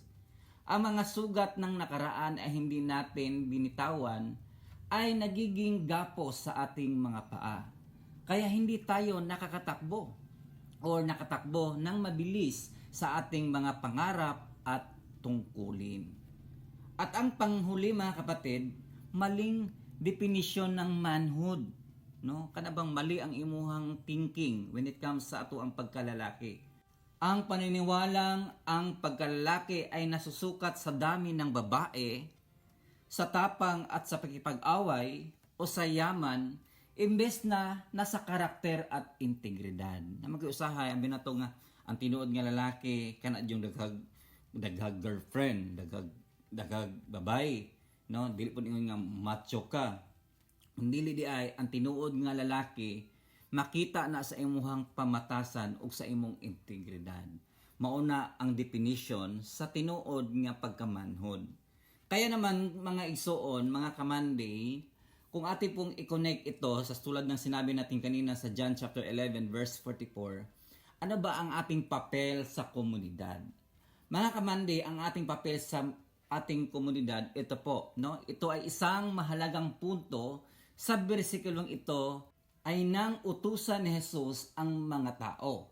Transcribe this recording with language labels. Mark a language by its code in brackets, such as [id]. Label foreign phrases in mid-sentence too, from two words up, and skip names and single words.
[tl] Ang mga sugat ng nakaraan ay hindi natin binitawan ay nagiging gapos sa ating mga paa. Kaya hindi tayo nakakatakbo o nakatakbo ng mabilis sa ating mga pangarap at tungkulin. At ang panghuli mga kapatid, maling definisyon ng manhood, no? [ceb] Kanabang mali ang imuhang thinking [en] when it comes [ceb] sa ato ang pagkalalaki. [tl] Ang paniniwalang ang pagkalalaki ay nasusukat sa dami ng babae, sa tapang at sa pakipag-away o sa yaman, imbes na nasa karakter at integridad. [ceb] Na mag-usahay ang binato nga ang tinuod nga lalaki kana yung daghag girlfriend, daghag babae. No, dili po nga macho ka. Dili di ay ang tinuod nga lalaki makita na sa imuhang pamatasan ug sa imong integridad. Mauna ang definition sa tinuod nga pagkamanhod. [tl] Kaya naman mga igsoon, mga kamanday, kung ating pong i-connect ito sa tulad ng sinabi natin kanina sa John chapter 11 verse 44, ano ba ang ating papel sa komunidad? Mga kamanday, ang ating papel sa ating komunidad, ito po, no? Ito ay isang mahalagang punto sa bersikulong ito ay nang utusan ni Jesus ang mga tao.